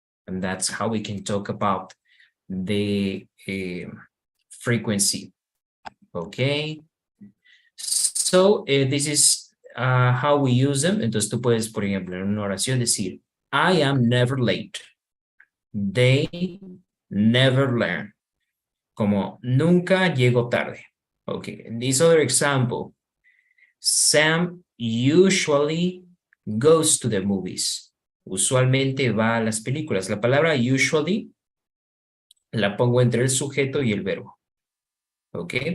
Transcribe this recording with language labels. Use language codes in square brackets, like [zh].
[en] And that's how we can talk about the frequency. Okay. So this is how we use them. [es] Entonces tú puedes, por ejemplo, en una oración decir, [en] I am never late. They never learn. [es] Como nunca llego tarde. Okay. [en] In this other example, Sam usually goes to the movies. [es] Usualmente va a las películas. La palabra usually la pongo entre el sujeto y el verbo. ¿Ok?